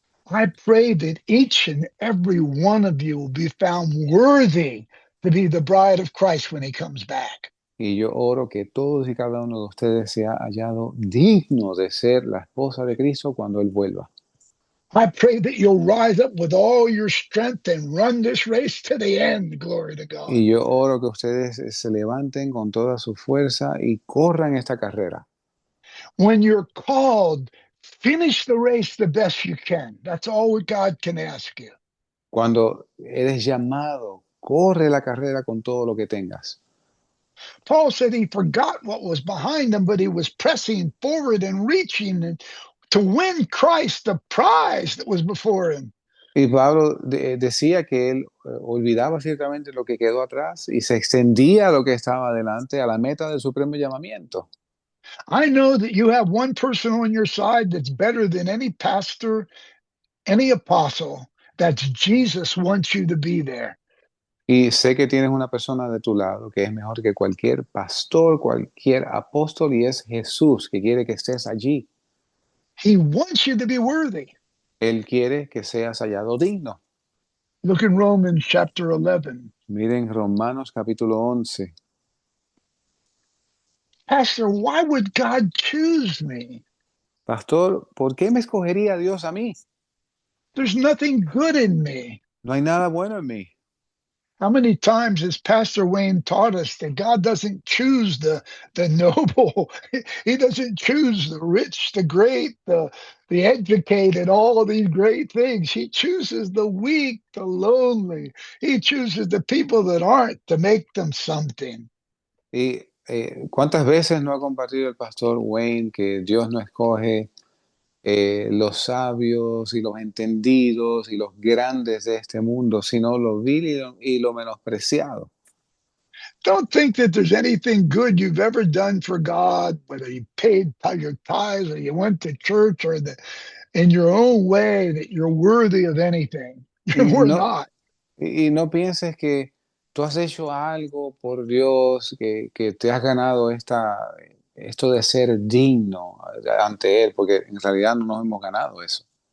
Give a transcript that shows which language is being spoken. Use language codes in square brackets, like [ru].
[en] I pray that each and every one of you will be found worthy to be the bride of Christ when he comes back. [es] Y yo oro que todos y cada uno de ustedes sea hallado digno de ser la esposa de Cristo cuando Él vuelva. [en] I pray that you'll rise up with all your strength and run this race to the end. Glory to God. [es] Y yo oro que ustedes se levanten con toda su fuerza y corran esta carrera. [en] When you're called, finish the race the best you can. That's all God can ask you. [es] Cuando eres llamado, corre la carrera con todo lo que tengas. [en] Paul said he forgot what was behind him, but he was pressing forward and reaching to win Christ the prize that was before him. [es] Y Pablo decía que él olvidaba ciertamente lo que quedó atrás y se extendía a lo que estaba adelante, a la meta del supremo llamamiento. [en] I know that you have one person on your side that's better than any pastor, any apostle. That's Jesus wants you to be there. [es] Y sé que tienes una persona de tu lado que es mejor que cualquier pastor, cualquier apóstol, y es Jesús que quiere que estés allí. [en] He wants you to be worthy. [es] Él quiere que seas hallado digno. [en] Look in Romans chapter 11. [es] Miren Romanos capítulo 11. [en] Pastor, why would God choose me? [es] Pastor, ¿por qué me escogería Dios a mí? [en] There's nothing good in me. [es] No hay nada bueno en mí. [en] How many times has Pastor Wayne taught us that God doesn't choose the noble? He doesn't choose the rich, the great, the educated, all of these great things. He chooses the weak, the lonely. He chooses the people that aren't to make them something. [es] Y ¿cuántas veces no ha compartido el pastor Wayne que Dios no escoge los sabios y los entendidos y los grandes de este mundo, sino lo vil y lo menospreciado? [en] Don't think that there's anything good you've ever done for God, whether you paid your tithes or you went to church or in your own way that you're worthy of anything. [es] Y [en] We're [es] no, [en] not. [es] y no pienses que tú has hecho algo por Dios, que te has ganado esto de ser digno ante Él, porque en realidad no nos hemos ganado eso.